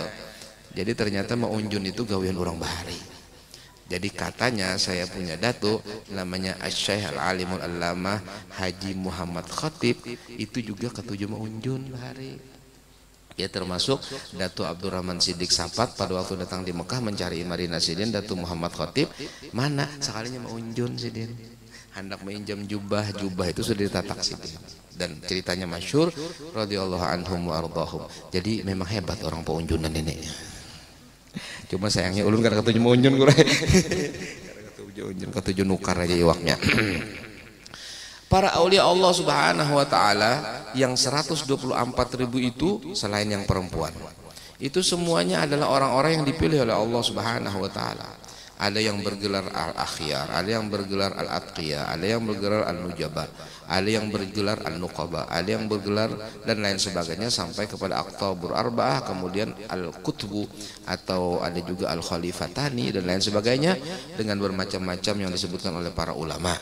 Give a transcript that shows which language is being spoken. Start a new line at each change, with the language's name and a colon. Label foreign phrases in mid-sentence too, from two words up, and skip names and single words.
Banjar: Jadi ternyata mau unjun itu gawian orang bahari. Jadi katanya saya punya datuk namanya Asy-Syaikh Al-Alimul Allamah Haji Muhammad Khatib, itu juga ketujuh mau unjun bahari. Ya termasuk Datuk Abdurrahman Siddiq Sapat pada waktu datang di Mekah mencari Marina Sidin, Datuk Muhammad Khatib mana sekalinya mau unjun Sidin. Hendak meminjam jubah itu sudah ditatak Sidin. Dan ceritanya masyhur
Arabic: رضي الله عنهم وأرضاهم.
Banjar: Jadi memang hebat orang peunjunan ini. Cuma sayangnya ulun kada ketujuh mau unjun kurai. Ketujuh nukar aja iwaknya.
Indonesian: Para aulia Allah Subhanahu wa taala yang 124.000 itu selain yang perempuan. Itu semuanya adalah orang-orang yang dipilih oleh Allah Subhanahu wa taala. Ada yang bergelar al-akhyar, ada yang bergelar al-atqiyah, ada yang bergelar al-nujaba, ada yang bergelar al-nuqaba, ada yang bergelar dan lain sebagainya sampai kepada
Arabic: الأقطاب الأربعة,
Indonesian: kemudian al-kutbu atau ada juga al-khalifatani dan lain sebagainya dengan bermacam-macam yang disebutkan oleh para ulama.